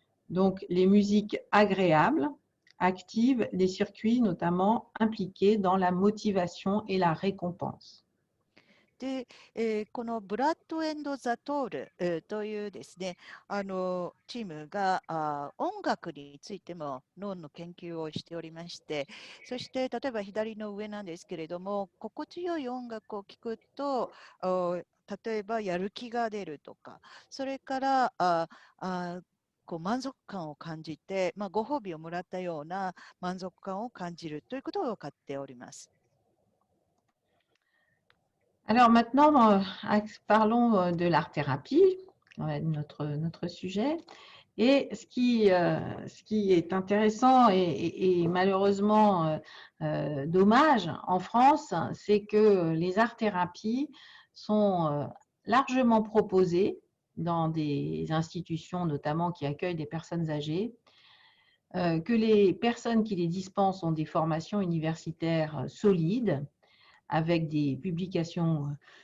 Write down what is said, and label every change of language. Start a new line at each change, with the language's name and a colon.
French: Donc, les musiques agréables activent les circuits notamment impliqués dans la motivation et la récompense.
Japanese: で、このブラッド・エンド・ザ・トール、というですね、チームが音楽についても脳の研究をしておりまして、そして例えば左の上なんですけれども、心地よい音楽を聴くと、例えばやる気が出るとか、それから満足感を感じて、ご褒美をもらったような満足感を感じるということが分かっております。
French: Alors maintenant, parlons de l'art-thérapie, notre sujet. Et ce qui est intéressant et malheureusement dommage en France, c'est que les arts-thérapies sont largement proposées dans des institutions notamment qui accueillent des personnes âgées, que les personnes qui les dispensent ont des formations universitaires solides, avec des publications